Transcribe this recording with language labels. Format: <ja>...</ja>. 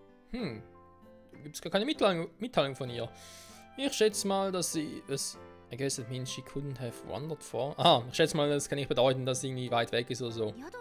<de>Gibt es gar keine Mitteilung von ihr. Ich schätze mal, dass sie es...</de> <en>I guess it means she couldn't have wandered far.</en> <de>Ah, ich schätze mal, das kann nicht bedeuten, dass sie irgendwie weit weg ist oder so.</de>